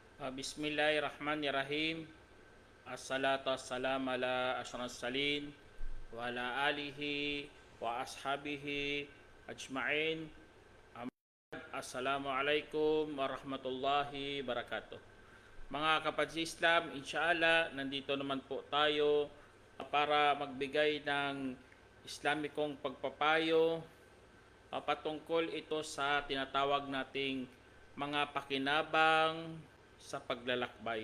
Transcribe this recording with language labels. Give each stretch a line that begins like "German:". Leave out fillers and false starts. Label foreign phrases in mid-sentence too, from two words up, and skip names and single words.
Arabic: Bismillahirrahmanirrahim. الصلاة والسلام على أشرف المرسلين وعلى آله وأصحابه أجمعين. السلام عليكم ورحمة الله وبركاته.
Filipino: Mga kapatid Islam, inshallah nandito naman po tayo para magbigay ng Islamikong pagpapayo patungkol ito sa tinatawag nating mga pakinabang sa paglalakbay.